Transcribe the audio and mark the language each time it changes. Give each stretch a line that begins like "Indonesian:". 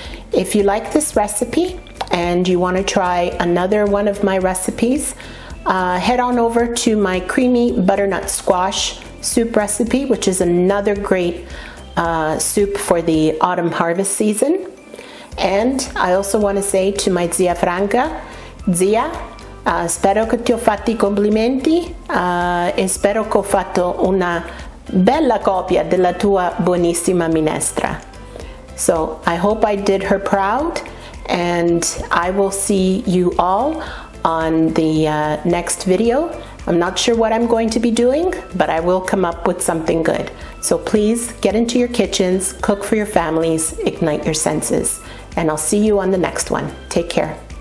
English: If you like this recipe and you want to try another one of my recipes, head on over to my creamy butternut squash soup recipe, which is another great soup for the autumn harvest season. And I also want to say to my Zia Franca,
Italian: Zia, spero che ti ho fatti i complimenti e spero che ho fatto una bella copia della tua buonissima minestra.
English: So I hope I did her proud, and I will see you all on the next video. I'm not sure what I'm going to be doing, but I will come up with something good. So please get into your kitchens, cook for your families, ignite your senses, and I'll see you on the next one. Take care.